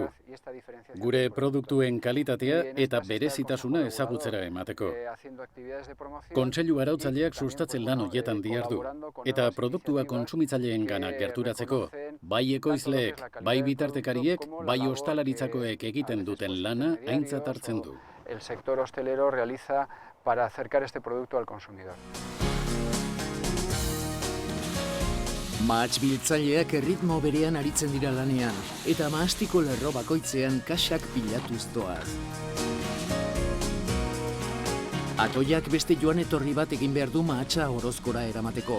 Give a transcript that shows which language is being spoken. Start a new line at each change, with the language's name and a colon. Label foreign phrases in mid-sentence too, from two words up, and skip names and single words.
Basque: Gure produktuen kalitatea eta berezitasuna ezagutzera emateko. Kontseilu arautzaileak sustatzen lan horietan dihardu, eta produktua kontsumitzaileenganak gerturatzeko, bai ekoizleek, bai bitartekariek, bai ostalaritzakoek egiten duten lana aintzat hartzen du.
Spanish: El sector hostelero realiza para acercar este producto al consumidor.
Basque: Mahats biltzaileak erritmo berean aritzen dira lanean, eta mahastiko lerro bakoitzean kaxak pilatuz doaz. Atoiak beste joan etorri bat egin behar du mahatsa Orozkora eramateko.